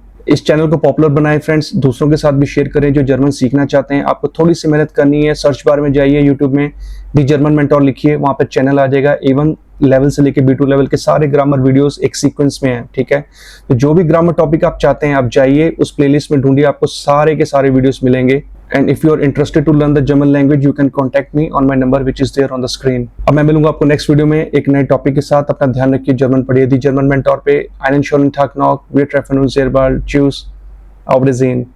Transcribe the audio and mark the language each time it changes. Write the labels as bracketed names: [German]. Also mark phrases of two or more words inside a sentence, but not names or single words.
[Hindi] इस चैनल को पॉपुलर बनाएं फ्रेंड्स, दूसरों के साथ भी शेयर करें जो जर्मन सीखना चाहते हैं। आपको थोड़ी सी मेहनत करनी है, सर्च बार में जाइए, यूट्यूब में दी जर्मन मेंटोर लिखिए, वहां पर चैनल आ जाएगा। A1 लेवल से लेके B2 लेवल के सारे [English] grammar videos [Hindi] एक सीक्वेंस में हैं, ठीक है। तो जो भी [English] grammar topic [Hindi] आप चाहते हैं, आप जाइए उस प्लेलिस्ट में ढूंढिए, आपको सारे के सारे वीडियोस मिलेंगे। [English] And if you are interested to learn the German language, you can contact me on my number which is there on the screen. [Hindi] अब मैं मिलूंगा आपको [English] next video [Hindi] में एक नए टॉपिक के साथ। अपना ध्यान रखिए, जर्मन पढ़िए। [German] दी जर्मन मेंटोर पे einen schönen Tag noch, wir treffen uns sehr bald, tschüss, auf Wiedersehen।